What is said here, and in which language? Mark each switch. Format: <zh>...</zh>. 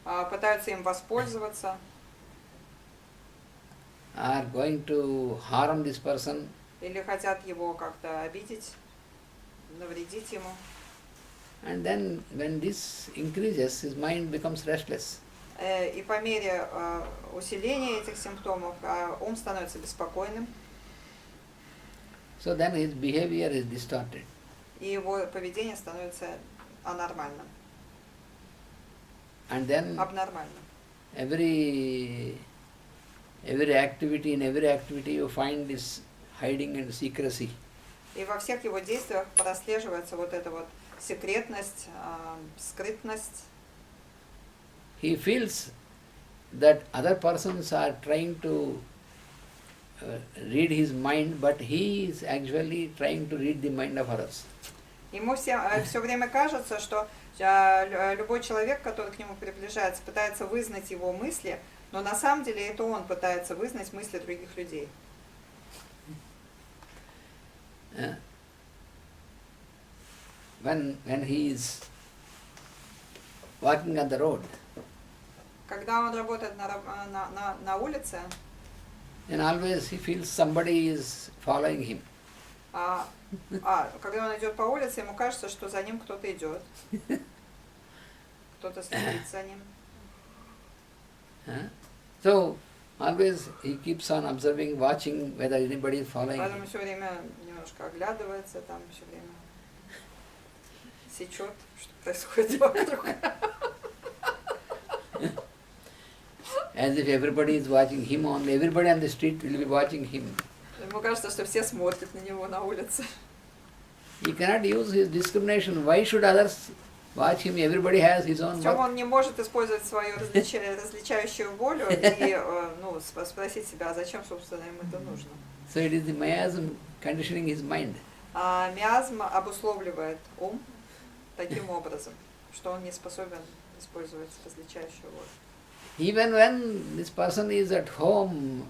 <ru>пытаются им воспользоваться,</ru> <en>are going to harm this person.</en> <ru>или хотят его как-то обидеть, навредить ему.</ru> <en>And then when this increases, his mind becomes restless.</en> <ru>И по мере усиления этих симптомов ум становится беспокойным,</ru> <en>So then his behavior is distorted.</en> <ru>и его поведение становится анормальным,</ru> <en>And then</en> <ru>абнормальным.</ru> <en>every activity, in every activity you find this hiding and secrecy.</en> <ru>И во всех его действиях прослеживается вот эта вот секретность, скрытность.</ru> <en>He feels that other persons are trying to read his mind, but he is actually trying to read the mind of others.</en> <ru>Ему все время кажется, что любой человек, который к нему приближается, пытается вызнать его мысли, но на самом деле это он пытается вызнать мысли других людей.</ru> <en>When he is walking on the road,</en> <ru>Когда он работает на улице,</ru> <en>then always he feels somebody is following him.</en> <ru>когда он идет по улице, ему кажется, что за ним кто-то идет, кто-то следит за ним.</ru> <en>So always he keeps on observing, watching whether anybody is following</en> <ru>Поэтому</ru> <en>him.</en> <ru>все время немножко оглядывается, там все время сечет, что происходит вокруг.</ru> <en>As if everybody is watching him only. Everybody on the street will be watching him.</en> <ru>Ему кажется, что все смотрят на него на улице.</ru> <en>He cannot use his discrimination. Why should others watch him? Everybody has his own</en> <ru>Причем он не может использовать свою различающую волю и спросить себя, а зачем, собственно, ему это нужно.</ru> <en>So it is the miasm conditioning his mind.</en> <ru>Миазм обусловливает ум таким образом, что он не способен использовать различающую волю.</ru> <en>Even when this person is at home,</en>